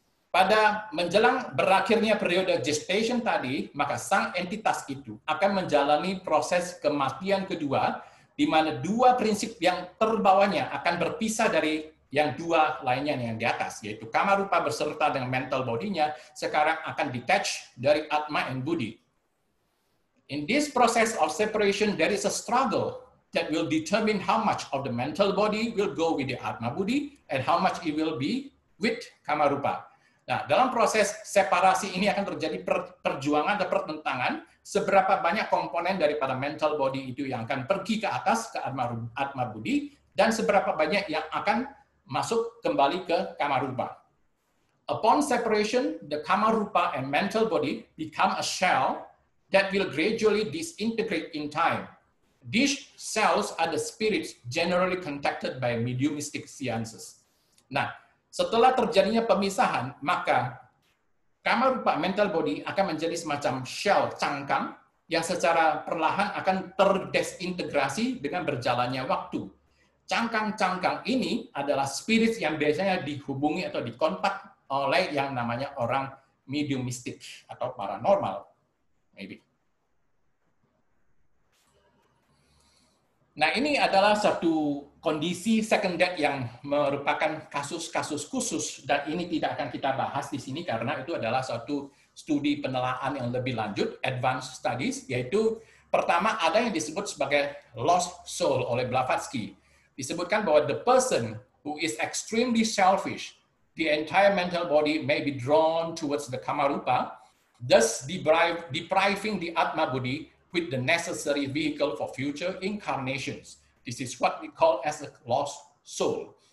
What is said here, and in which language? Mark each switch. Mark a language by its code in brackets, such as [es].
[id] Pada menjelang berakhirnya periode gestation tadi, maka sang entitas itu akan menjalani proses kematian kedua, di mana 2 prinsip yang terbawahnya akan berpisah dari yang dua lainnya yang di atas, yaitu Kamarupa beserta dengan mental body-nya sekarang akan detach dari Atma and Buddhi. [en] In this process of separation, there is a struggle that will determine how much of the mental body will go with the Atma Buddhi and how much it will be with Kamarupa. [id] Nah, dalam proses separasi ini akan terjadi perjuangan atau pertentangan seberapa banyak komponen daripada mental body itu yang akan pergi ke atas ke Atma Buddhi dan seberapa banyak yang akan masuk kembali ke Kamarupa. [en] Upon separation, the Kamarupa and mental body become a shell that will gradually disintegrate in time. These cells are the spirits generally contacted by mediumistic seances. [id] Nah, setelah terjadinya pemisahan, maka Kamarupa mental body akan menjadi semacam shell cangkang yang secara perlahan akan terdesintegrasi dengan berjalannya waktu. Cangkang-cangkang ini adalah spirit yang biasanya dihubungi atau dikontak oleh yang namanya orang mediumistik atau paranormal. Maybe. Nah, ini adalah satu kondisi second death yang merupakan kasus-kasus khusus dan ini tidak akan kita bahas di sini karena itu adalah suatu studi penelaan yang lebih lanjut, [en] advanced studies, [id] yaitu pertama ada yang disebut sebagai [en] lost soul [id] oleh Blavatsky. Disebutkan bahwa [en] the person who is extremely selfish, the entire mental body may be drawn towards the Kamarupa, thus depriving the Atma Buddhi with the necessary vehicle for future incarnations. This is what we call as a lost soul.